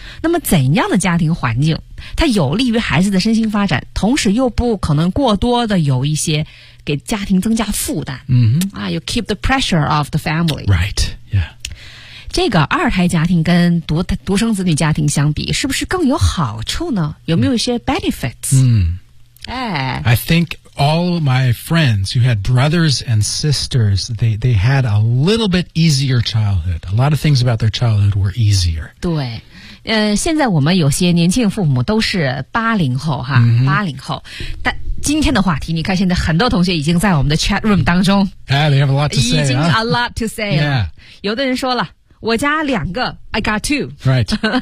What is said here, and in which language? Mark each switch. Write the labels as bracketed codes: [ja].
[zh] 那么怎样的家庭环境它有利于孩子的身心发展，同时又不可能过多的有一些给家庭增加负担？ [en] You keep the pressure of the family. Right, yeah. [zh] 这个二胎家庭跟独生子女家庭相比，是不是更有好处呢？有没有一些 benefits? [en] I think all my friends who had brothers and sisters, they had a little bit easier childhood. A lot of things about their childhood were easier. [zh] 对。现在我们有些年轻父母都是80后哈、80后。但今天的话题，你看现在很多同学已经在我们的 chat room 当中。 [en] Yeah, they have a lot to say. [zh] 已经 [en] a lot to say 了。 Yeah. [zh] 有的人说了，我家两个 ， [en] I got two. Right.